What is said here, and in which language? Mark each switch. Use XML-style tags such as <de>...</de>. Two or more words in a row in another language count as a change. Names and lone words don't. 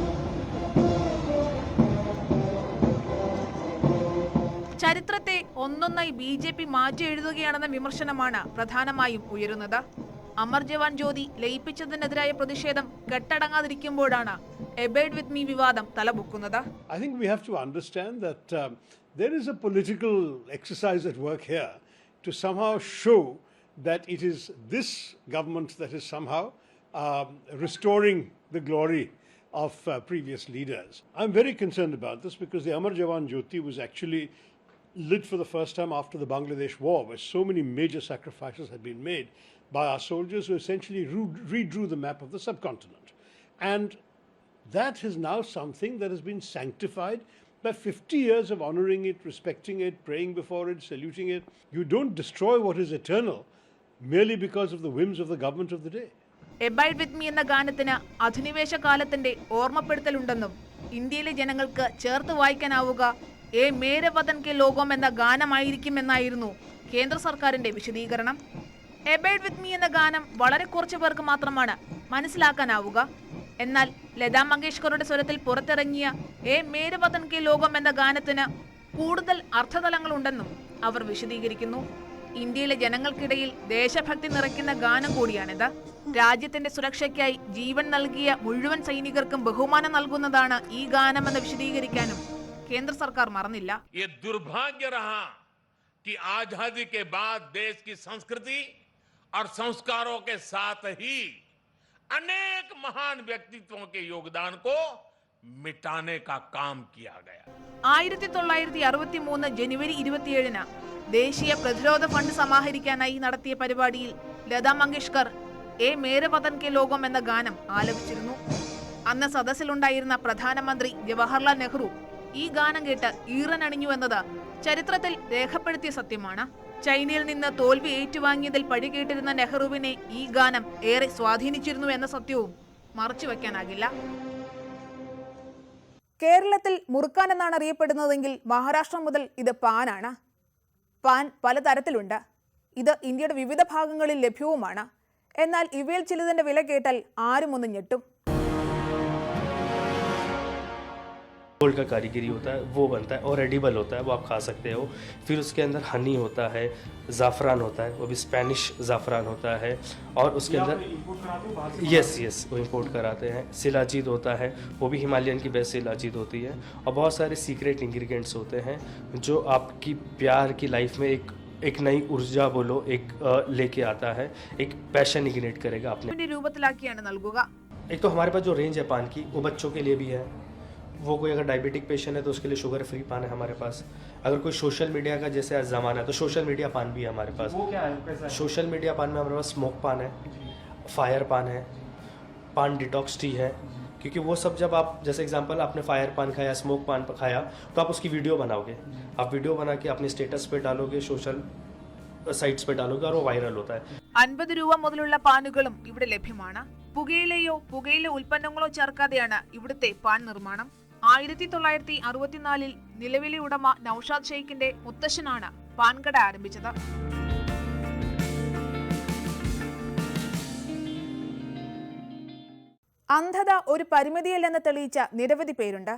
<ml>ചരിത്രത്തെ ഒന്നൊന്നായി BJP മാറ്റി എഴുതുകയാണെന്ന വിമർശനമാണ് പ്രധാനമായും ഉയരുന്നത്. അമർ ജവാൻ ജ്യോതി ലയിപ്പിച്ചതിനെതിരായ പ്രതിഷേധം കെട്ടടങ്ങാതിരിക്കുമ്പോഴാണ് എബൈഡ് വിത്ത് മീ വിവാദം തലപൊക്കുന്നത്.</ml> <en>I think we have to understand that there is a political exercise at work here to somehow show that it is this government that is somehow restoring the glory of previous leaders. I'm very concerned about this because the Amar Jawan Jyoti was actually lit for the first time after the Bangladesh war, where so many major sacrifices had been made by our soldiers who essentially redrew the map of the subcontinent. And that is now something that has been sanctified by 50 years of honoring it, respecting it, praying before it, saluting it. You don't destroy what is eternal merely because of the whims of the government of the day.</en> <ml>എബൈഡ് വിത്ത് മീ എന്ന ഗാനത്തിന് അധിനിവേശ കാലത്തിന്റെ ഓർമ്മപ്പെടുത്തലുണ്ടെന്നും ഇന്ത്യയിലെ ജനങ്ങൾക്ക് ചേർത്ത് വായിക്കാനാവുക എ മേരെ വതൻ കെ ലോകം എന്ന ഗാനമായിരിക്കുമെന്നായിരുന്നു കേന്ദ്ര സർക്കാരിന്റെ വിശദീകരണം. എബൈഡ് വിത്ത് മീ എന്ന ഗാനം വളരെ കുറച്ചു പേർക്ക് മാത്രമാണ് മനസ്സിലാക്കാനാവുക. എന്നാൽ ലതാ മങ്കേഷ്കറുടെ സ്വരത്തിൽ പുറത്തിറങ്ങിയ എ മേരെ വതൻ കെ ലോകം എന്ന ഗാനത്തിന് കൂടുതൽ അർത്ഥതലങ്ങളുണ്ടെന്നും അവർ വിശദീകരിക്കുന്നു. ഇന്ത്യയിലെ ജനങ്ങൾക്കിടയിൽ ദേശഭക്തി നിറയ്ക്കുന്ന ഗാനം കൂടിയാണിത്. രാജ്യത്തിന്റെ സുരക്ഷയ്ക്കായി ജീവൻ നൽകിയ മുഴുവൻ സൈനികർക്കും ബഹുമാനം നൽകുന്നതാണ് ഈ ഗാനമെന്ന് വിശദീകരിക്കാനും കേന്ദ്ര സർക്കാർ മറന്നില്ല.</ml> <hi>ये दुर्भाग्य रहा कि आजादी के बाद देश की संस्कृति और संस्कारों के साथ ही अनेक महान व्यक्तित्वों के योगदान को मिटाने का काम किया गया.</hi> <ml>1963 ജനുവരി 27-ന് ദേശീയ പ്രതിരോധ ഫണ്ട് സമാഹരിക്കാനായി നടത്തിയ പരിപാടിയിൽ ലതാ മങ്കേഷ്കർ എ മേരെ വതൻ കെ ലോകം എന്ന ഗാനം ആലപിച്ചിരുന്നു. അന്ന് സദസ്സിലുണ്ടായിരുന്ന പ്രധാനമന്ത്രി ജവഹർലാൽ നെഹ്റു ഈ ഗാനം കേട്ട് ഈറനണിഞ്ഞു എന്നത് ചരിത്രത്തിൽ രേഖപ്പെടുത്തിയ സത്യമാണ്. ചൈനയിൽ നിന്ന് തോൽവി ഏറ്റുവാങ്ങിയതിൽ പഴികേട്ടിരുന്ന നെഹ്റുവിനെ ഈ ഗാനം ഏറെ സ്വാധീനിച്ചിരുന്നു എന്ന സത്യവും മറച്ചുവെക്കാനാകില്ല. കേരളത്തിൽ മുറുക്കാൻ എന്നാണ് അറിയപ്പെടുന്നതെങ്കിൽ മഹാരാഷ്ട്ര മുതൽ ഇത് പാനാണ്. പാൻ പലതരത്തിലുണ്ട്. ഇത് ഇന്ത്യയുടെ വിവിധ ഭാഗങ്ങളിൽ ലഭ്യവുമാണ്. എന്നാൽ ഇവയിൽ ചിലതിന്റെ വില കേട്ടാൽ ആരും ഒന്ന് ഞെട്ടും.</ml> <hi>गोल्ड का कारीगरी होता है वो बनता है और एडिबल होता है, वो आप खा सकते हो. फिर उसके अंदर हनी होता है, ज़ाफ़रान होता है, वो भी स्पेनिश ज़ाफ़रान होता है. और उसके अंदर यस वो इंपोर्ट कराते हैं. शिलाजीत होता है, वो भी हिमालयन की बेस्ट शिलाजीत होती है. और बहुत सारे</hi> <en>secret ingredients</en> <hi>होते हैं जो आपकी प्यार की लाइफ में एक नई ऊर्जा बोलो एक लेके आता है, एक</hi> <en>passion ignite</en> <hi>करेगा अपने</hi> <ml>രൂപത്തിലാക്കിയാണ് നൽകുക.</ml> <hi>एक तो हमारे पास जो रेंज है पान की वो बच्चों के लिए भी है. वो कोई अगर</hi> <en>diabetic patient</en> <hi>है तो उसके लिए</hi> <en>sugar free</en> <hi>पान है हमारे पास. अगर कोई</hi> <en>social media</en> <hi>का जैसे आज ज़माना है तो</hi> <en>social media</en> <hi>पान भी है हमारे पास. वो क्या है, कैसा है?</hi> <en>social media</en> <hi>पान में हमारे पास स्मोक पान है, फायर पान है, पान</hi> <en>detox tea</en> <hi>है. क्योंकि वो सब जब आप जैसे एग्जांपल आपने फायर पान खाया, स्मोक पान खाया तो आप उसकी वीडियो बनाओगे. आप वीडियो बना के अपने स्टेटस पे डालोगे,</hi> <en>social sites</en> <hi>पे डालोगे और वो वायरल होता है.</hi> <ml>50 രൂപ മുതലുള്ള പാനുകളും ഇവിടെ ലഭ്യമാണ്. പുകയിലയോ പുകയില ഉൽപ്പന്നങ്ങളോ ചേർക്കാതെയാണ് ഇവിടുത്തെ പാൻ നിർമ്മാണം. 1964 നിലവിലെ ഉടമ നൌഷാദ് ഷെയ്ഖിന്റെ മുത്തശ്ശനാണ് പാൻകട ആരംഭിച്ചത്. അന്ധത ഒരു പരിമിതിയല്ലെന്ന് തെളിയിച്ച നിരവധി പേരുണ്ട്.</ml>